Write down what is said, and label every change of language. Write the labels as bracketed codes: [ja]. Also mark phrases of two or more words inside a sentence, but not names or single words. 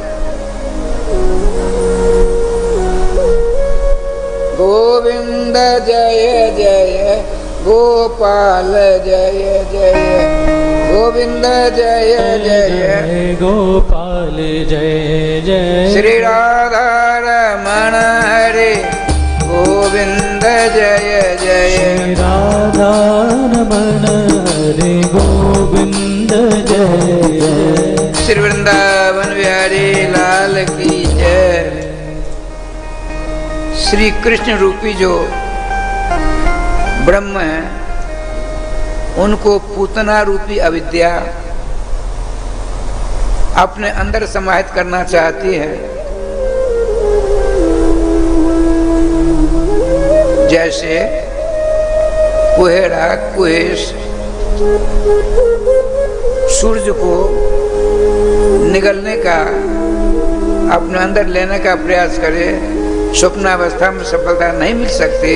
[hi] गोविंद जय जय गोपाल जय जय गोविंद जय जय गोपाल जय जय श्री राधा रमण हरे गोविंद जय जय राधा रमण हरे गोविंद जय जय श्री वृंदावन बिहारी लाल की जय। श्री कृष्ण रूपी जो ब्रह्म है, उनको पूतना रूपी अविद्या अपने अंदर समाहित करना चाहती है। जैसे कुहेरा कुहेस सूर्य को निगलने का, अपने अंदर लेने का प्रयास करे, स्वप्नावस्था में सफलता नहीं मिल सकती।